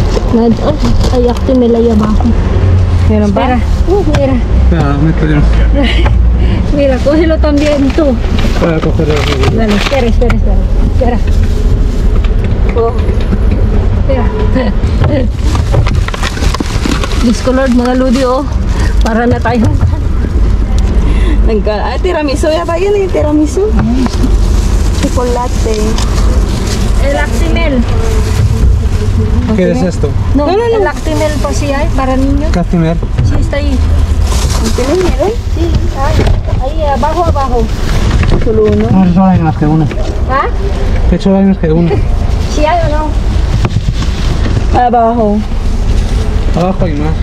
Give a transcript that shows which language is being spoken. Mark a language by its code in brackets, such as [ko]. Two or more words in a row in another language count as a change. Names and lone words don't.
[tl] Ay, Actimel ay abajo. Meron [es] Espera. Mira. Espera, mételo. Mira, cógelo también tú. Para cogerlo. Dale, espera. Espera. Oh. Espera. [tl] Discolored mga ludi, oh. Para na tayo. Tiramisu yata yun eh. Tiramisu. Chocolate. [es] El Actimel. ¿Qué es esto? No, el [tl] Actimel po siya, [es] para niños. Castimer. Sí, está ahí. ¿Tienes meron? Sí, ahí, abajo. Solo uno. No, solo hay más que una. ¿Ah? De hecho, hay más que una. Sí hay o no? Abajo. Abajo hay más.